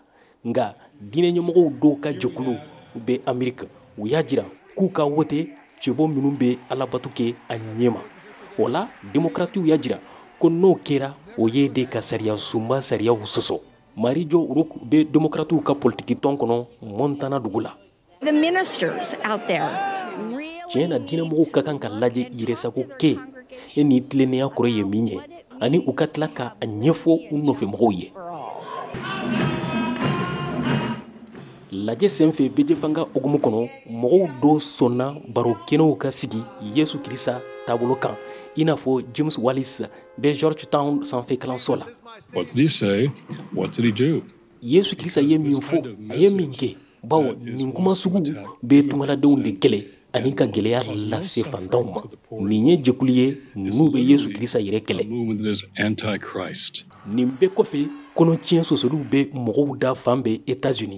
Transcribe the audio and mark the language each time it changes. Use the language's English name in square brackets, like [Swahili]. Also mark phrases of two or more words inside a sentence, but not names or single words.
[Bambara] Nka diinɛ ɲɛmɔgɔw dɔw ka jɛkulu bɛ Ameriki, u y'a jira k'u ka wote cɛbɔ minnu bɛ alabato kɛ a ɲɛma. O la démocrates y'a jira ko n'o kɛra o ye de ka sariya sunba sariyaw sɔsɔ. Mary Jo Rook bɛ démocrates ka politikitɔn kɔnɔ Montana dugu la. [English] The ministers out there [Bambara] Tiɲɛ na diinɛmɔgɔw ka kan ka lajɛ yɛrɛsago kɛ e ni tilennenya kɔrɔ ye min ye, ani u ka tila ka a ɲɛfɔ u nɔfɛmɔgɔw ye. Lajɛ senfɛ BJ fanga hokumu kɔnɔ, mɔgɔw dɔw sɔnna barokɛnɛw ka sigi Yesu Kirisa taabolo kan, i n'a fɔ James Wallis bɛ Georgetown sanfɛ kalanso la. [English] What did he say? What did he do? [Bambara] Yesu Kirisa ye min fɔ, a ye min kɛ, bawo nin kuma sugu bɛ tungaladenw de kɛlɛ ani ka gɛlɛya lase fantanw ma. Nin ye jɛkulu ye n'u bɛ Yesu Kirisa yɛrɛ kɛlɛ. Nin bɛɛ kɔfɛ, kɔnɔtiɲɛ sɔsɔliw bɛ mɔgɔw da fan bɛɛ États-Unis.